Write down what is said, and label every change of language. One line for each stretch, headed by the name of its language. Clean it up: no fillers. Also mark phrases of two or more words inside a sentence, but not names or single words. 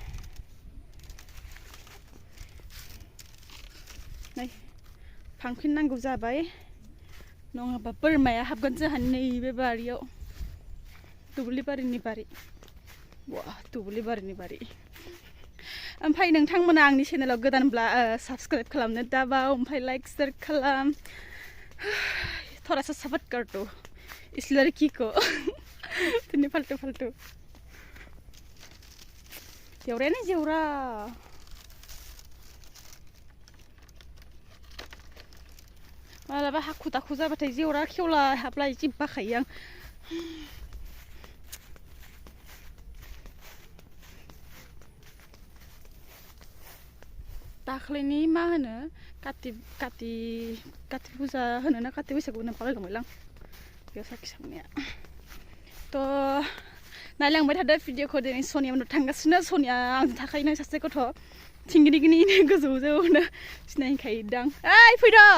Bodo: नै फांफिननांगौ जाबाय नङाबा बोरमाया हाबगोन जोंहानि नैबे बारियाव दुब्लिबारिनि बारि वा दुब्लिबारिनि बारि ओमफ्राय नोंथांमोना आंनि चेनेलाव गोदानब्ला साबस्क्राइब खालामनो दाबाव ओमफ्राय
English: like share
Bodo: खालाम
Hindi: थोड़ा सा सपोर्ट कर दो इस लड़की को इतनी फालतू फालतू
Bodo: जेवरायानो जेवरा मालाबा हाखु दाखु जाबाथाय जेवरा खेवला हाबला जि बाखायो आं दाख्लैनि मा होनो काति फुजा होनो ना काति बैसागु होनो बावलायलांबायलां बेयाव साखि सावनाया थ' नायलांबाय थादो भिडिअखौ दिनै सनिया मोननाव थांगासिनो सनिया आंजों थाखायोनो सासे गथ' थिंगिनिगिनिनो गोजौजौनो सिनायखायोदां ओइ फैद'